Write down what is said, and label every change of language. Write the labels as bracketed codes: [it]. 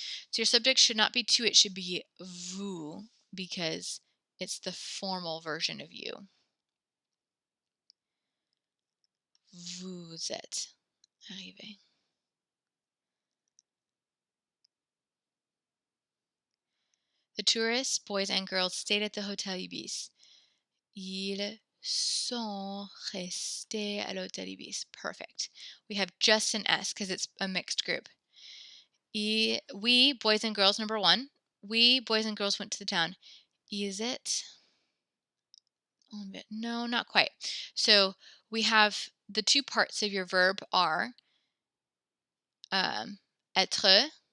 [en] So your subject should not be tu, it should be vous, because it's the formal version of you. [fr] Vous êtes arrivé. [en] The tourists, boys and girls, stayed at the Hotel Ibis. [fr] Ils sont restés à l'Hôtel Ibis. [en] Perfect. We have just an S because it's a mixed group. We, boys and girls, number 1. We, boys and girls, went to the town. Is it? No, not quite. So we have the two parts of your verb are être.